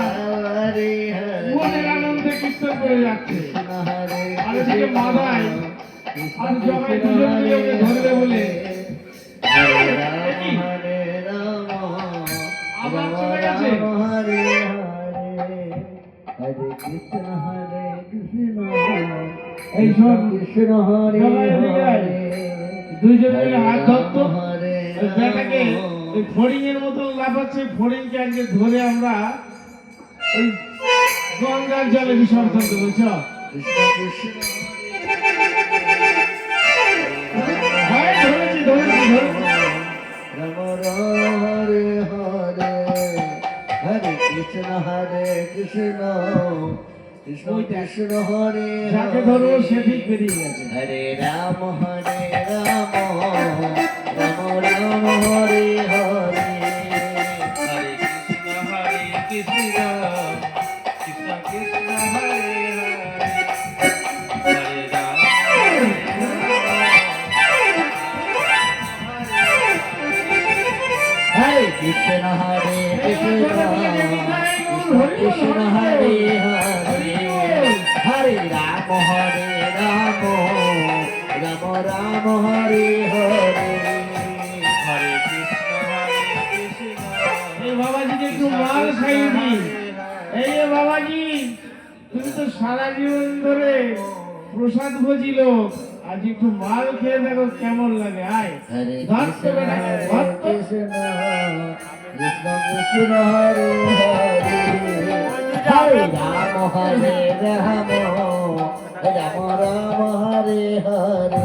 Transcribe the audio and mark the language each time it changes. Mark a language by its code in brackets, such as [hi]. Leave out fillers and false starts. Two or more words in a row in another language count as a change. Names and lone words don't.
[sa] हरे हरे [bn] মনের আনন্দে কীর্তন করে যাচ্ছে [sa] कृष्ण हरे [bn] আর এদিকে মাথায় আর জগাই দুজন মিলে ওকে ধরবে বলে [sa] हरे राम हरे राम [bn] আবার राम চলে গেছে [sa] राम हरे हरे हरे कृष्ण [bn] এই শোন [sa] कृष्ण हरे [bn] জগাই এদিকে আয়। हरे দুইজন মিলে হাত ধরতো हरे ওই ব্যাটাকে ওই ফড়িং এর মতন লাফাচ্ছে ফড়িংকে আজকে ধরে আমরা ওই গঙ্গার জলে বিসর্জন দেবো চ [sa] कृष्ण कृष्ण [bn] হ্যাঁ ধরেছি ধরেছি ধরেছি [sa] राम राम हरे हरे हरे कृष्ण कृष्ण कृष्ण हरे [bn] যাকে ধরবো সে ঠিক বেরিয়ে গেছে [sa] हरे राम राम राम हरे हरे হরে কৃষ্ণ কৃষ্ণ কৃষ্ণ হরে হরে হরে রাম हरे कृष्ण कृष्ण हरे हरे हरे राम राम राम हरे हरे हरे कृष्ण [bn] খাইনি। এই যে বাবাজি, তুমি তো সারা জীবন ধরে প্রসাদ ভোজিল, আজ একটু মাল খেয়ে দেখো কেমন লাগে। আয় হরে ধর কৃষ্ণ তো বেটা, হরে ধর তো। [sa] কৃষ্ণ কৃষ্ণ কৃষ্ণ হরে হরে হরে রাম হরে রাম রাম রাম হরে হরে